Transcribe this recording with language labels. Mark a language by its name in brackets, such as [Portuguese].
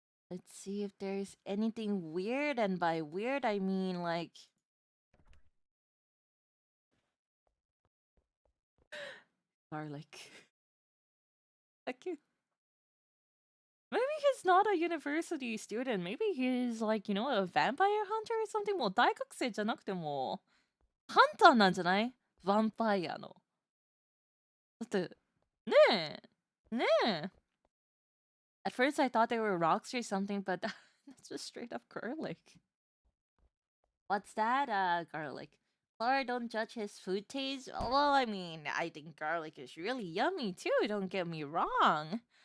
[English] Let's see if there's anything weird, and by weird I mean like garlic. Okay. Maybe he's not a university student. Maybe he's like, a vampire hunter or something. [Japanese] もう大学生じゃなくてもハンターなんじゃない？ヴァンパイアの。だってねえ [English] At first I thought they were rocks or something, but that's just straight up garlic. What's that? Garlic. Klara, don't judge his food taste. Well, I mean, I think garlic is really yummy too, don't get me wrong.